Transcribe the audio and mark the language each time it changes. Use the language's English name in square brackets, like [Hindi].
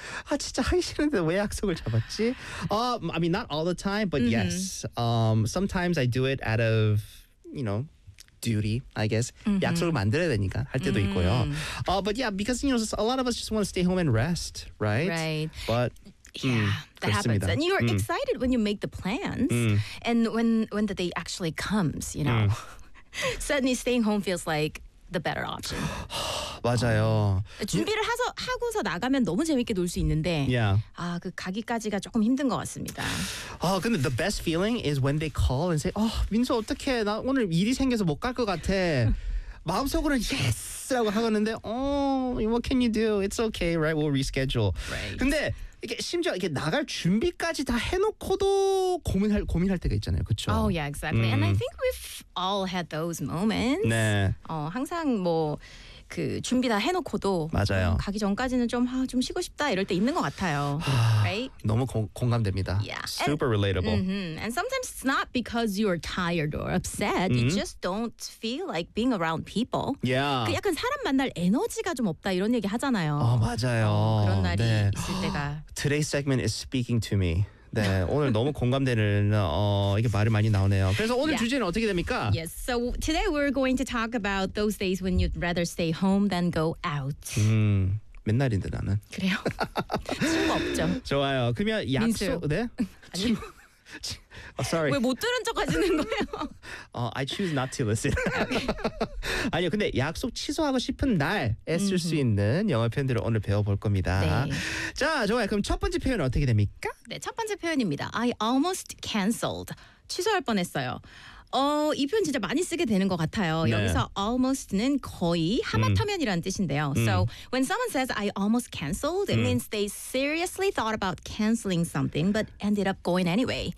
[Korean] 아 진짜 하기 싫은데 왜 약속을 잡았지? [English] I mean, not all the time, but yes. Sometimes I do it out of, you know, duty, I guess. [Korean] 약속을 만들어야 되니까 할 때도 있고요. [English] But yeah, because you know, a lot of us just want to stay home and rest, right? Right. But yeah, that [Korean] 그렇습니다. [English] happens. And you're excited when you make the plans, and when the day actually comes, you know, suddenly staying home feels like the better option. [Korean] 맞아요. 준비를 하고서 나가면 너무 재밌게 놀 수 있는데, [English] yeah. [Korean] 아, 그 가기까지가 조금 힘든 것 같습니다. 근데 [English] the best feeling is when they call and say, [Korean] 민수 어떡해, 나 오늘 일이 생겨서 못 갈 것 같아. 마음속으로는 yes라고 하는데, [English] what can you do? It's okay, right? We'll reschedule. Right. [Korean] 근데 이게 심지어 이게 나갈 준비까지 다 해놓고도 고민할 때가 있잖아요, 그렇죠? [English] Oh yeah, exactly. And I think we've all had those moments. [Korean] 네. 항상 뭐 그 준비 다 해놓고도 맞아요. 가기 전까지는 좀 쉬고 싶다 이럴 때 있는 것 같아요. [English] Right? [Korean] 너무 공감됩니다. [English] Yeah. Super and, relatable. And sometimes it's not because you are tired or upset. You just don't feel like being around people. Yeah. [Korean] 그 약간 사람 만날 에너지가 좀 없다 이런 얘기 하잖아요. 맞아요. 그런 날이 네. 있을 때가. [English] Today's segment is speaking to me. [Korean] 네, 오늘 너무 공감되는 이게 말이 많이 나오네요. 그래서 오늘 yeah. 주제는 어떻게 됩니까? [English] Yes, so today we're going to talk about those days when you'd rather stay home than go out. [Korean] 맨날인데 나는. 그래요? 친구 없죠. 좋아요. 그러면 약속, 민수. 네? 아니. [English] Sorry. [Korean] 왜 못 들은 척 하시는 거예요? [English] I choose not to listen. [Korean] 아니요, 근데 약속 취소하고 싶은 날에 쓸 수 있는 영어 표현들을 오늘 배워볼 겁니다. 네. 자, 좋아요. 그럼 첫 번째 표현은 어떻게 됩니까? 네, 첫 번째 표현입니다. [English] I almost canceled. [Korean] 취소할 뻔했어요. 이 표현 진짜 많이 쓰게 되는 것 같아요. 네. 여기서 almost는 거의 하마터면이라는 뜻인데요. [English] So when someone says I almost canceled, it means they seriously thought about canceling something but ended up going anyway.